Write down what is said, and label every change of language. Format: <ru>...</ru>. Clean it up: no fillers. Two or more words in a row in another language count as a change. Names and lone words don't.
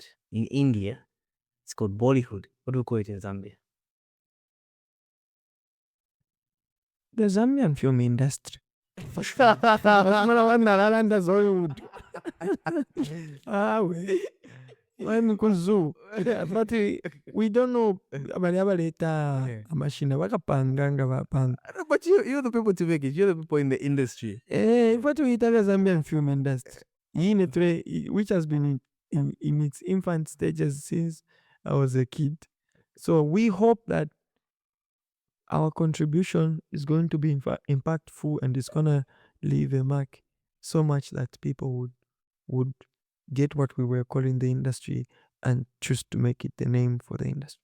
<en>In India, it's called Bollywood. What do we call it in Zambia? The Zambian film industry. But we don't know</en> <bem>abali abaleta amashina bakapanganga bapanga.</bem> <en>But you're the people to make it. You're the people in the industry. What we tell the Zambian film industry, which has been in its infant stages since I was a kid. So we hope that our contribution is going to be impactful, and it's gonna leave a mark so much that people would get what we were calling the industry and choose to make it the name for the industry.</en>